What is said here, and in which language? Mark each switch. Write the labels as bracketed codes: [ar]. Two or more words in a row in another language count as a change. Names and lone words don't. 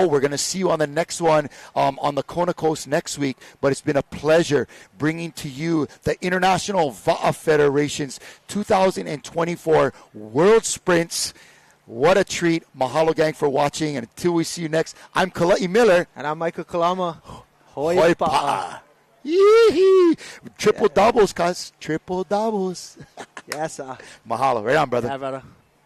[en] We're going to see you on the next one on the Kona Coast next week. But it's been a pleasure bringing to you the International Va'a Federation's 2024 World Sprints. What a treat. Mahalo, gang, for watching. And until we see you next, I'm Kala'i Miller. And I'm Michael Kalama. [haw] Hoi pa'a. [en] Yee-hee. Triple doubles, guys. Triple doubles. Yes, sir. Mahalo. Right on, brother. Yeah, brother.